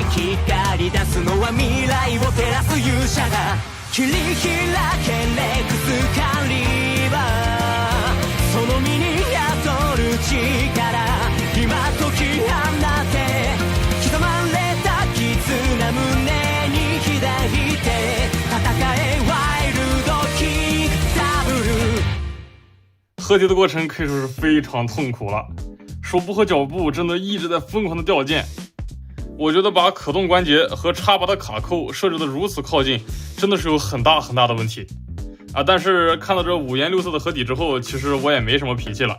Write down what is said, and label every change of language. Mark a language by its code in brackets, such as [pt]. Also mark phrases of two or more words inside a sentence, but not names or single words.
[ja] 光り出すのは未来を照らす勇者が切り開けレクスカリバーその身に宿る力今解き放て刻まれた絆胸に抱いて戦えワイルドキングダブル。 [zh] 合体的过程可以说是非常痛苦了，手部和脚部真的一直在疯狂的掉键。我觉得把可动关节和插拔的卡扣设置的如此靠近，真的是有很大的问题但是看到这5颜6色的合体之后，其实我也没什么脾气了。